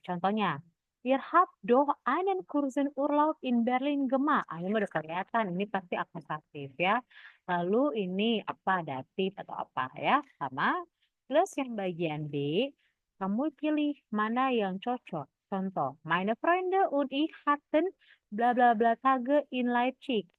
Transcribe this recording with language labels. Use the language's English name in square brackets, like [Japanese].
[Indonesian] Contohnya, [German] Wir habt doch einen kurzen Urlaub in Berlin gemacht. [Indonesian] Ah, ini udah kelihatan, ini pasti akusatif ya. Lalu ini apa, datif atau apa ya, sama. Plus yang bagian B, kamu pilih mana yang cocok. Contoh, [German] meine Freunde und ich hatten bla bla bla Tage in Leipzig.